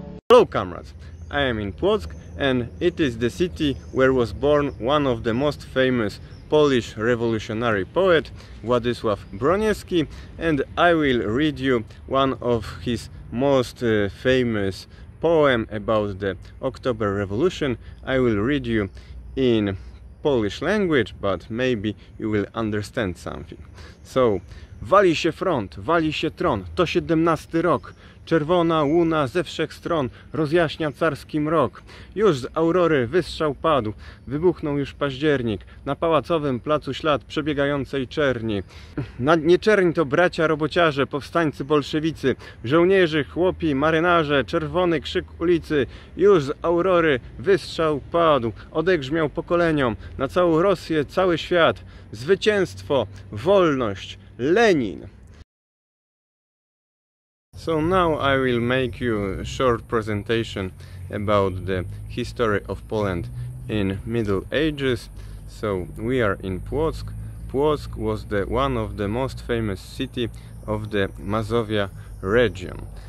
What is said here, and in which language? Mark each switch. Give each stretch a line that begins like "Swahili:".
English: Hello comrades, I am in Płock and it is the city where was born one of the most famous Polish revolutionary poet, Władysław Broniewski, and I will read you one of his most famous poem about the October Revolution. I will read you in Polish language, but maybe you will understand something.
Polish: So, wali się front, wali się tron, to 17 rok. Czerwona łuna ze wszech stron rozjaśnia carski mrok. Już z aurory wystrzał padł, wybuchnął już październik, na pałacowym placu ślad przebiegającej czerni. Nie czerń to bracia robociarze, powstańcy bolszewicy, żołnierzy, chłopi, marynarze, czerwony krzyk ulicy. Już z aurory wystrzał padł, odegrzmiał pokoleniom, na całą Rosję, cały świat. Zwycięstwo, wolność, Lenin.
English: So now I will make you a short presentation about the history of Poland in Middle Ages. So we are in Płock. Płock was one of the most famous city of the Mazovia region.